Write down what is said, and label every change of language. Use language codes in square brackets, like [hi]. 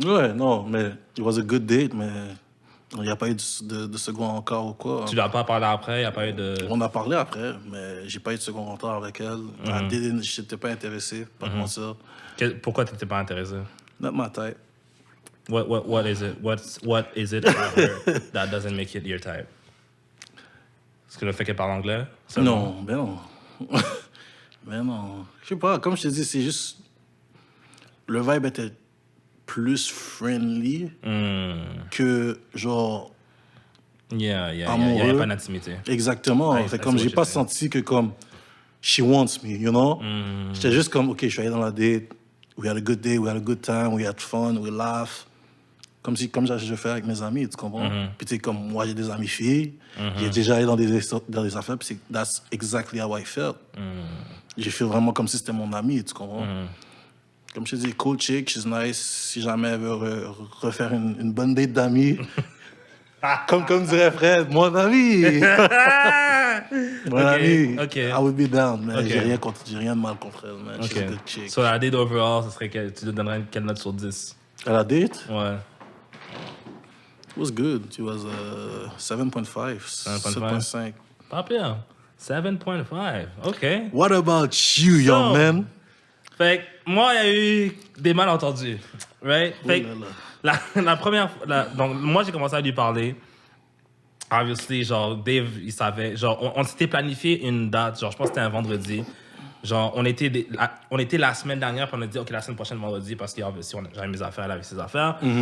[fr] Ouais, non, mais [en] it was a good date, [fr] mais il n'y a pas eu de second encore ou quoi. Tu l'as pas parlé après, il n'y a pas eu de... On a parlé après, mais j'ai pas eu de second rencontre avec elle. Je n'étais pas intéressé, pas de mentir. Pourquoi t'étais pas intéressé? [en] Not my type. What is it? What is it about her that doesn't make it your type? [fr] Est-ce que le fait qu'elle parle anglais? Non, ben non. Ben non. Je sais pas, comme je te dis, c'est juste... Le vibe était plus friendly que, genre... Yeah. Il amoureux. n'y avait pas d'intimité. Exactement. Ouais, fait comme j'ai pas senti que comme... [en] She wants me, you know? [fr] J'étais juste comme, OK, je suis allé dans la date. We had a good day, we had a good time, we had fun, we laughed. Comme je fais avec mes amis, tu comprends? Puis tu sais, comme moi, j'ai des amis filles, j'ai déjà allé dans des affaires, puis [en] that's exactly how I felt. [fr] J'ai fait vraiment comme si c'était mon ami, tu comprends? Comme je te dis, [en] cool chick, she's nice. [fr] Si jamais elle veut refaire une bonne date d'amis, comme dirait Fred, mon ami! Mon ami, ok. [en] I would be down, man. Ok. [fr] J'ai rien de mal contre elle, man. [en] She's a good chick. [fr] So, la date overall, ça serait tu lui donnerais quelle note sur 10? À la date, Ouais. [en] it was good. It was 7.5. 7.5. [fr] Pas pire. 7.5. OK. [en] What about you, young man? [fr] Fait que moi, il y a eu des malentendus. Right? Fait que la première fois, donc moi, j'ai commencé à lui parler. Obviously, genre, Dave, il savait. Genre, on s'était planifié une date. Genre, je pense que c'était un vendredi. Genre, on était la semaine dernière, puis on a dit, OK, la semaine prochaine, vendredi, parce que j'avais mes affaires, elle avait ses affaires.